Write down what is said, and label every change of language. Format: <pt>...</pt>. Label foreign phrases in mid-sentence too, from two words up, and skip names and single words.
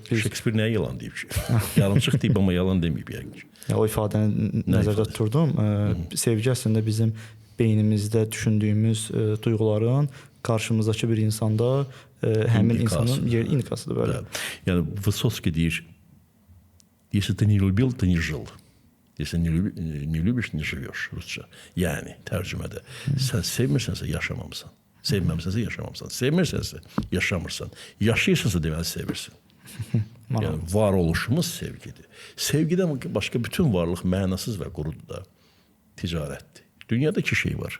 <az>Shakespeare nəyə yalan deyib ki? Yarımçıq deyib, amma yalan deməyib yəqin ki. O ifadəni nəzərdə tuturdum. Sevgi əslində bizim beynimizdə düşündüyümüz duyğuların qarşımızdakı bir insanda həmin insanın yer inkasıdır böyle. Yani Vысоцкий deyir,</az> <ru>если ты не любил, ты не жил. Если не любишь, не живешь.</ru> <az>Rusça. Yəni tərcümədə sən sevmirsənsə yaşamamısan. Sevməmisənsə yaşamamısan. Sevmirsənsə yaşamırsan. Yaşayırsansa deməli sevirsən. Yəni varoluşumuz sevgidir. Sevgidən başqa bütün varlıq mənasız və qurudur da. Ticarətdir. Dünyada iki şey var.</az>